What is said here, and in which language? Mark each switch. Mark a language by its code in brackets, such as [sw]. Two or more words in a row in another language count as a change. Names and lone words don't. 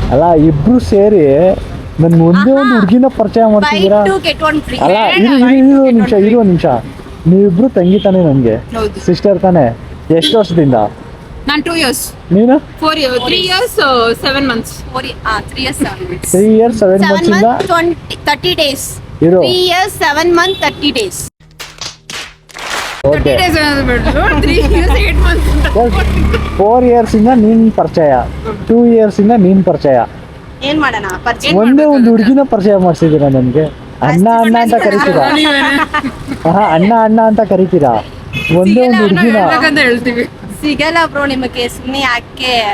[kn] ಅಲ್ಲ ಇಬ್ರು ಸೇರಿ ನನ್ಗೆ ಒಂದೇ ಒಂದು ಹುಡುಗಿನ ಪರಿಚಯ ಮಾಡ್ತಿದ್ದೀರಾ? ಅಲ್ಲ ಇರು ನಿಮಿಷ ನೀವಿಬ್ರು ತಂಗಿ ತಾನೆ ನನಗೆ, ಸಿಸ್ಟರ್ ತಾನೆ? ಎಷ್ಟು ವರ್ಷದಿಂದ? ನಾನು 2 years. ನೀನು? [en] 3 years 7 months. 3 years 7 months. 3 years 7 months ಇಂದ 30 days. [kn] ಇರು. [en] 3 years 7 months 30 days. 30 days [kn] ಅನ್ನೋದು ಬಿಡು. [en] 3 years 8 months. [kn] 4 years ಇಂದ ನೀನ್ ಪರಿಚಯ, 2 years ಇಂದ ನೀನ್ ಪರಿಚಯ. ಏನ್ ಮಾಡೋಣ ಪರಿಚಯ ಒಂದೇ ಒಂದು ಹುಡುಗಿನ ಪರಿಚಯ ಮಾಡಿಸಿದ್ದೀರಾ ನನಗೆ. ಅಣ್ಣ ಅಂತ ಕರಿತೀರಾ? ಅಣ್ಣ ಅಂತ ಕರಿತೀರಾ? ಒಂದೇ ಒಂದು ಹುಡುಗಿನ ಅಂತ ಹೇಳ್ತೀವಿ. ಸಿಗಲ್ಲ ಬ್ರೋ ನಿಮಗೆ, ಸುಮ್ಮನೆ ಯಾಕೆ